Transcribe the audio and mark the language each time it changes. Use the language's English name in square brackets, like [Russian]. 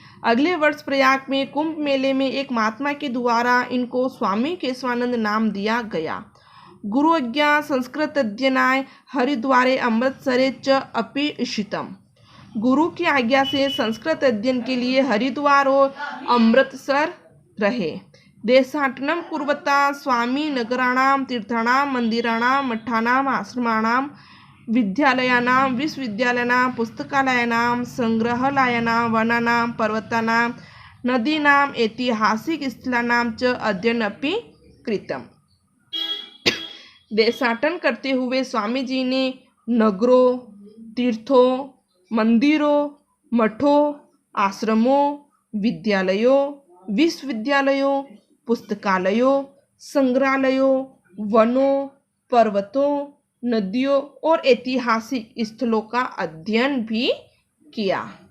[Hindi] अगले वर्ष प्रयाग में कुंभ मेले में एक महात्मा के द्वारा इनको स्वामी केशवानंद नाम दिया गया। [Sanskrit] गुरु आज्ञा संस्कृत अध्ययनाय हरिद्वारे अमृतसरे च अपि इषितम्। [Hindi] गुरु की आज्ञा से संस्कृत अध्ययन के लिए हरिद्वार और अमृतसर रहे। [Sanskrit] देशाटनं कुर्वता स्वामी नगराणां तीर्थाणां मंदिराणां मठानां आश्रमाणां विद्यालयानां विश्वविद्यालयानां पुस्तकालयानां संग्रहालयानां वनानां पर्वतानां नदीनां ऐतिहासिक स्थलानां च अध्ययनमपि कृतम्। [Hindi] देशाटन करते हुए स्वामी जी ने नगरों, तीर्थों, मंदिरों, मठों, आश्रमों, विद्यालयों, विश्वविद्यालयों, पुस्तकालयों, संग्रहालयों, वनों, पर्वतों, नदियों और ऐतिहासिक स्थलों का अध्ययन भी किया।